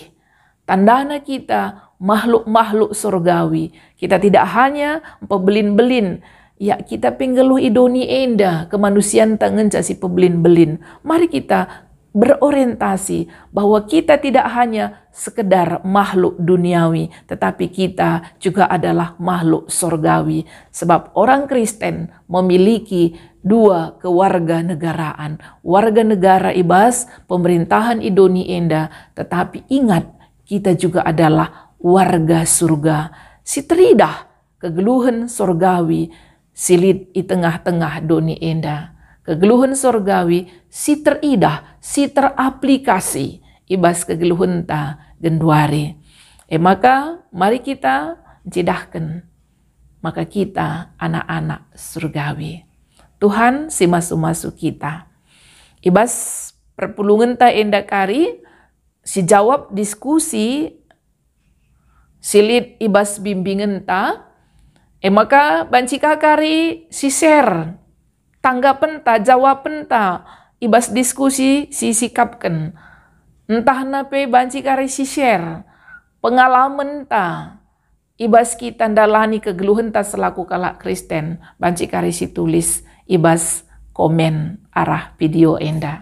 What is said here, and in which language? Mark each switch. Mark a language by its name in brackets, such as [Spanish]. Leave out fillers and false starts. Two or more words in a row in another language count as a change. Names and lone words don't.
[Indonesian] Tandana kita makhluk-makhluk surgawi. Kita tidak hanya pebelin-belin. [Batak Karo] Ya kita penggeluh idoni enda kemanusiaan tangan si pebelin-belin. [Indonesian] Mari kita berorientasi bahwa kita tidak hanya sekedar makhluk duniawi, tetapi kita juga adalah makhluk surgawi. Sebab orang Kristen memiliki dua kewarganegaraan. Warga negara [Batak Karo] ibas pemerintahan idoni enda, [Indonesian] tetapi ingat kita juga adalah warga surga. [Batak Karo] Si teridah kegeluhan surgawi silit [Indonesian] di tengah-tengah [Batak Karo] doni enda. Kegeluhan surgawi si teridah, si teraplikasi ibas kegeluhan ta genduari. [Indonesian] Maka mari kita cidahkan. Maka kita anak-anak surgawi. [Batak Karo] Tuhan si masu-masu kita. Ibas perpulungan ta enda kari si jawab diskusi silit ibas bimbingan ta. Maka banci kakari si share. Tanggapan ta, jawaban ta, ibas diskusi si sikapkan. Entah nape banci kari si share, pengalaman ta, ibas kita dalani kegeluhan ta selaku kalak Kristen, banci kari si tulis, ibas komen arah video enda.